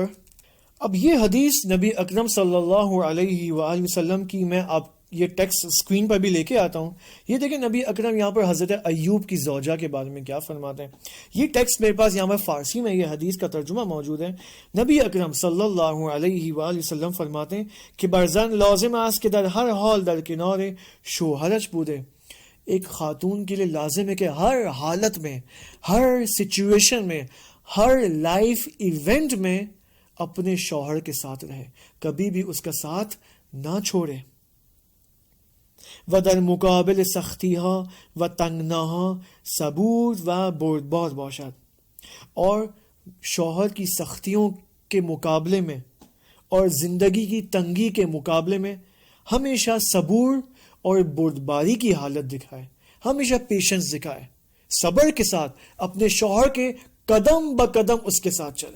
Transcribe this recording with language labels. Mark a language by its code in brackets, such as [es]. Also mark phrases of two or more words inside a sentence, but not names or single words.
[ur] اب یہ حدیث نبی اکرم [ar] صلی اللہ علیہ وآلہ وسلم [ur] کی، میں آپ یہ ٹیکسٹ اسکرین پر بھی لے کے آتا ہوں. یہ دیکھیں نبی اکرم یہاں پر حضرت ایوب کی زوجہ کے بارے میں کیا فرماتے ہیں. یہ ٹیکسٹ میرے پاس یہاں پر فارسی میں یہ حدیث کا ترجمہ موجود ہے. نبی اکرم [ar] صلی اللہ علیہ وآلہ وسلم [ur] فرماتے ہیں کہ [fa] برزن لازم است کہ در ہر حال در کنار شوہرش بوده. [ur] ایک خاتون کے لیے لازم ہے کہ ہر حالت میں، ہر سچویشن میں، ہر [en] life event [ur] میں اپنے شوہر کے ساتھ رہے، کبھی بھی اس کا ساتھ نہ چھوڑے۔ [fa] و در مقابل سختی ها و تنگناها صبور و بردبار باشد، [ur] اور شوہر کی سختیوں کے مقابلے میں اور زندگی کی تنگی کے مقابلے میں ہمیشہ صبور اور بردباری کی حالت دکھائے، ہمیشہ پیشنس دکھائے، صبر کے ساتھ اپنے شوہر کے قدم بقدم اس کے ساتھ چلے۔